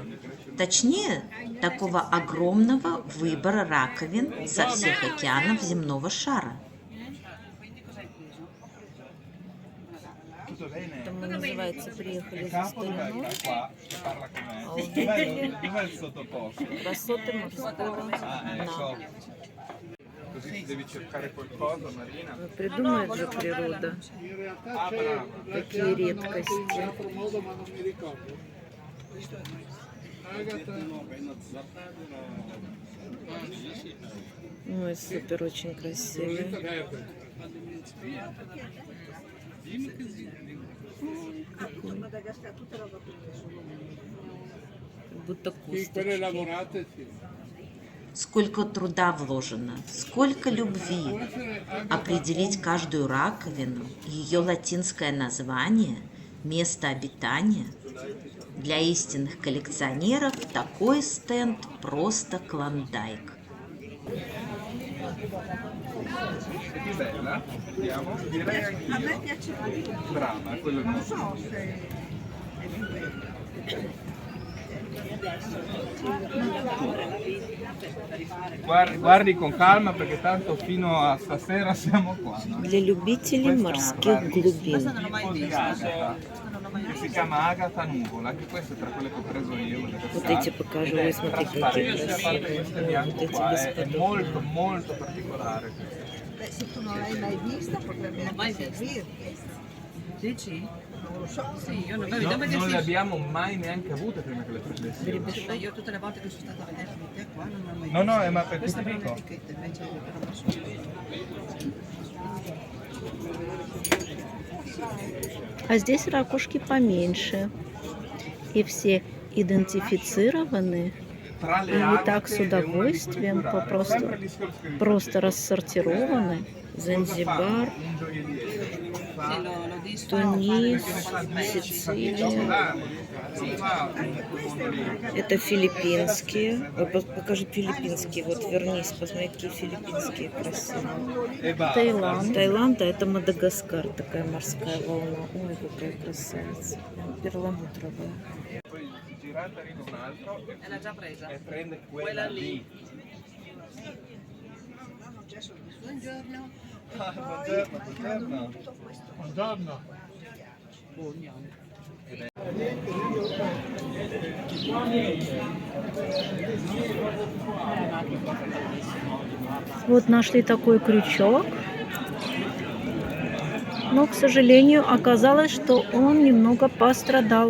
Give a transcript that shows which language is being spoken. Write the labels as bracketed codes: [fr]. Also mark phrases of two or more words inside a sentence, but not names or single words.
[ru] Точнее, такого огромного выбора раковин со всех океанов земного шара. Это мы, называется, приехали за стариной. А увидели красоты морского дна. [it] così ti devi cercare qualcosa, Marina. [ru] Ну, придумает же природа [it] Ah, brava. [ru] такие редкости. [it] modo, ma non mi ricordo. [ru] Ой, супер, очень красивый. Как будто косточки. Сколько труда вложено, сколько любви. Определить каждую раковину, ее латинское название, место обитания. Для истинных коллекционеров такой стенд просто клондайк. [it] È più bella? Vediamo. Direi anch'io. Brava, quello è il mio. Guardi con calma perché tanto fino a stasera siamo qua. No? [ru] Для любителей морских глубин. [it] Che si chiama Agata Nuvola, anche questo è tra quelle che ho preso io. [ru] Вот эти покажу, вы смотрите, какие [it] Trasparente, a parte questo bianco [ru] красивые. Вот [it] qua, [ru] эти [it] è [ru] бесподобные. [it] molto molto particolare. Beh, se tu non l'hai mai vista, potrebbe anche servirti. Dici? Non lo so. Sì, io non, Non le abbiamo mai neanche avute prima che le prendessimo. io tutte le volte che sono stata a vedere di te qua non ho mai No, no, ma per Questa questo è dico. un'etichetta invece però non so. [ru] А здесь ракушки поменьше. И все идентифицированы. [it] Tra le [ru] И так [it] altre [ru] с [it] è una di [ru] удовольствием [it] culturale. Sempre [ru] просто, [it] il discorso che vi [ru] просто [it] facevo. [ru] рассортированы. Занзибар, [it] Un gioielliere. Sì, lo disco. [ru] Тунис, [it] Perché ne fa 10, [ru] Сицилия. [it] non fa un mondo lì. [ru] Это филиппинские. Ой, покажи филиппинские. Вот вернись, посмотри, какие филиппинские красивые. [it] E va. [ru] Таиланд. Таиланд, а это Мадагаскар, такая морская волна. Ой, какая красавица. Перламутровая. [it] Poi girata arriva un altro E l'ha già presa. e prende quella lì. Buongiorno. Ah, buongiorno, buongiorno. Buongiorno. [ru] Вот нашли такой крючок. Но, к сожалению, оказалось, что он немного пострадал.